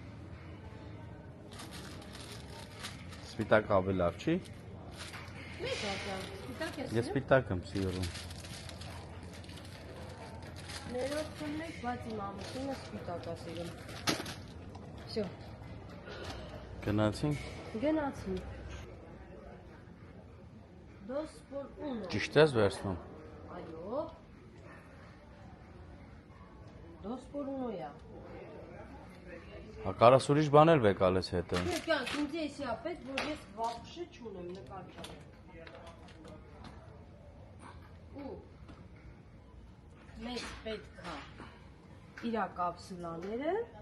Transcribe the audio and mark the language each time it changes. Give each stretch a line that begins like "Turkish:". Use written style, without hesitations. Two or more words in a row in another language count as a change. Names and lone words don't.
Armenian: Սպիտակ ավելի լավ չի։ Մեկ ատյան, սպիտակ ես Ես սպիտակ եմ սիրում։ ներողություն մեկ, բայց իմ ամուսինը սպիտակ է սիրում։ Всё։ Գնացինք։ Գնացին։
Spanish: Dos por uno։
Armenian: Ճիշտ ես վերցնում։ Այո։
Spanish: Dos por uno-
Armenian: յա։ Հա կարաս ուրիշ բան էլ բեկալ ես հետը։ Չէ, կյանք, ինձ էսի ա պետք, որ ես վապշը չունեմ նկարչանը։ Ու մեզ պետք է իրա կապսուլաները։